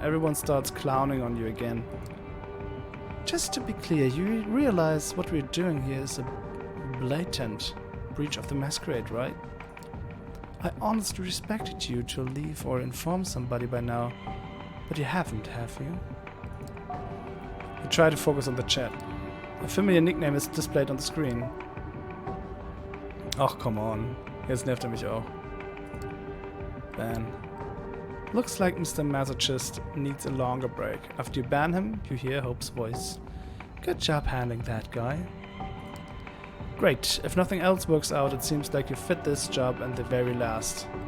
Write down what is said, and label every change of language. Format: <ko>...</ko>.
<en>Everyone starts clowning on you again. Just to be clear, you realize what we're doing here is a blatant breach of the Masquerade, right? I honestly respected you to leave or inform somebody by now, but you haven't, have you? You try to focus on the chat. A familiar nickname is displayed on the screen.</en> <de>Ach,</de> <en>come on.</en> <de>Jetzt nervt er mich auch. Ban.</de> <en>Looks like Mr. Masochist needs a longer break. After you ban him, you hear Hope's voice. Good job handling that guy. Great. If nothing else works out, it seems like you fit this job at the very least.</en>